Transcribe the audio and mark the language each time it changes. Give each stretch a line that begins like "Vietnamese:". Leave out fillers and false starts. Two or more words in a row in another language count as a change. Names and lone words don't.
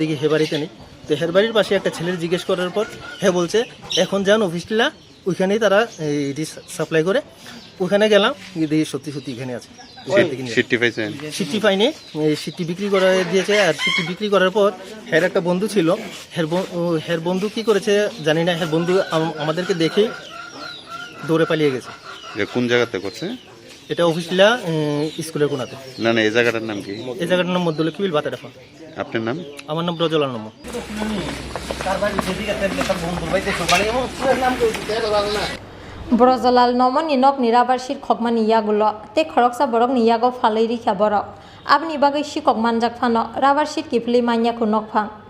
Bangla: দেখি হেবাড়িতে নেই তো হেরবাড়ির পাশে একটা ছেলের জিজ্ঞেস করার পর বলছে এখন যান অফিস টিলা ওইখানেই তারা সাপ্লাই করে ওখানে গেলাম গিয়ে দেখি সত্যি এখানে আছে সিটি পাইনি সিটি বিক্রি করে দিয়েছে আর সিটি বিক্রি করার পর একটা বন্ধু ছিল বন্ধু কি করেছে জানি না বন্ধু আমাদেরকে দেখে দৌড়ে পালিয়ে গেছে কোন জায়গাতে করছে এটা অফিসিলা স্কুলের কোনাতে না এই জায়গাটার নাম কি এই জায়গাটার নাম মধ্যে লক্ষ্মীবিল বাতাডাফা আপনার নাম আমার নাম ব্রজলাল নম
Kok Borok: Brozalal Nomo Ninok Nirabar Shit Khokmani Yagulo, take Khoroksa Borok Yago Phaiwi Borok. Abni Bagai Sikok Manjakha Rubber Shit Kipli Manjakha Nokphang.